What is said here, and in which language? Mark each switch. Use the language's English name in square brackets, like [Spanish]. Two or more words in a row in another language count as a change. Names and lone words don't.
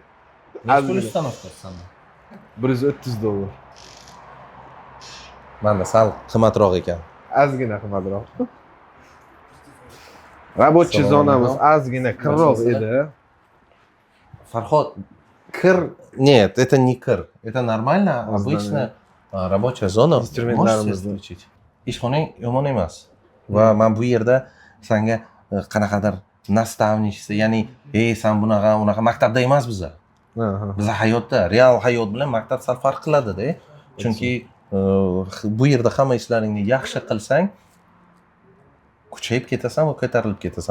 [Uzbek] Nechta uстановка sanda? $130. Menda sal qimmatroq ekan. Ozgina qimmatroq. Рабочий zonamiz ozgina kirroq edi. Farhod, kir... [Russian] Нет, это не кир. Это нормально, обычная рабочая zona. [Uzbek] Instrumentlarimizni Ishxonang yomon emas. Va men bu yerda senga qanaqadir nastavnichisi, ya'ni sen unaqa maktabda emas biza. Biza hayotda, real hayot bilan maktab sal farq qiladi-da. Chunki bu yerda hamma ishlaringni yaxshi qilsang, kuchayib ketasan va ko'tarilib ketasan.